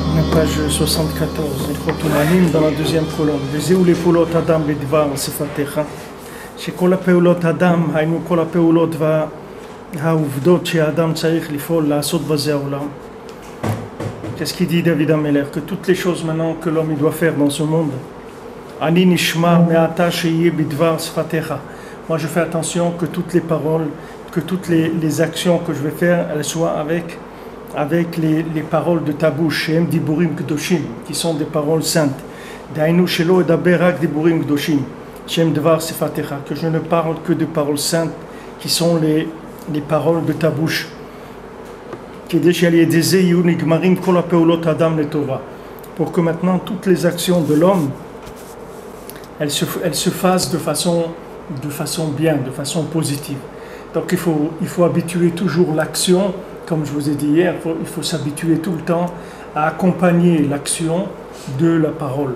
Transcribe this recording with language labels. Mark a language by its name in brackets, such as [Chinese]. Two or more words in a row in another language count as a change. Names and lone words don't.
[French] page 74, dans la deuxième colonne. [Hebrew] וזהו לפעולות אדם בדבר שפתיך, שכל הפעולות אדם, היינו כל הפעולות והעובדות שהאדם צריך לפעול, לעשות בזה העולם. [French] Qu'est-ce qu'il dit David Ameller? Que toutes les choses maintenant que l'homme doit faire dans ce monde, [Hebrew] אני נשמע מעתה שיהיה בדבר שפתיך. [French] Moi je fais attention que toutes les paroles, que toutes les actions que je vais faire, elles soient avec les paroles de ta bouche, [Hebrew] שהם דיבורים קדושים, [French] qui sont des paroles saintes. [Hebrew] דהיינו שלא אדבר רק דיבורים קדושים, שהם דבר שפתיך, [French] que je ne parle que de paroles saintes, qui sont les paroles de ta bouche. [Hebrew] כדי שעל ידי זה יהיו נגמרים כל הפעולות האדם לטובה. [French] Pour que maintenant toutes les actions de l'homme, elles se fassent de façon bien, de façon positive. Donc il faut habituer toujours l'action, comme je vous ai dit hier, il faut s'habituer tout le temps à accompagner l'action de la parole.